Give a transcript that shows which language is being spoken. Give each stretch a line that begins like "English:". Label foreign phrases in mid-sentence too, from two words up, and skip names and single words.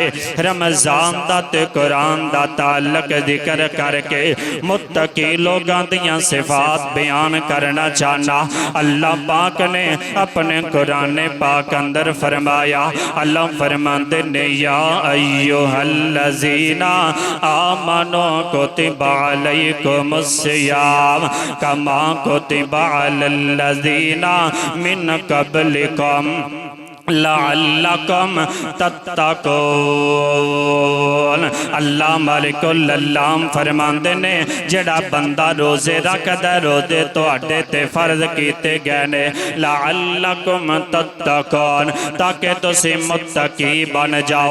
Punjabi: رمضان دا تے قرآن دا تعلق ذکر کرکے متقی لوگاں دیاں صفات بیان کرنا چاہنا. اللہ پاک نے اپنے قرآن پاک اندر فرمایا. اللہ فرماتے نے
Arabic: يا أيها الذين آمنوا كتب عليكم الصيام كما كتب على الذين من قبلكم لعلكم تتقون.
Punjabi: اللہ مالکل اللہ فرماندے نے جیہڑا بندہ روزے رکھدا روزے تہاڈے تے فرض کیتے گئے نے
Arabic: لعلكم تتقون
Punjabi: تاکہ تسی متقی بن جاؤ.